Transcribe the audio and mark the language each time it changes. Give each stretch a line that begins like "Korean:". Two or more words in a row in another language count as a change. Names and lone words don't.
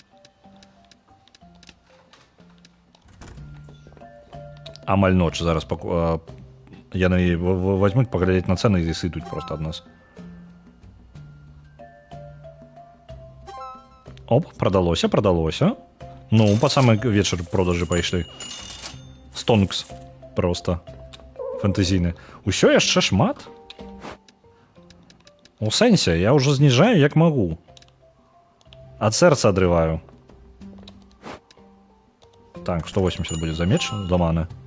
Belarusian: Амаль ноч зараз яны возьмуць паглядзець на цены і сыдуць просто ад нас.
Russian: Оп, продалося. Ну, по самый вечер
Belarusian: продажы пайшлі. Стонкс просто фэнтэзійны. Усё яшчэ шмат. У сэнсе, я ўжо зніжаю як магу. Ад сэрца адрываю. Так, 180 будет за меч зламаны.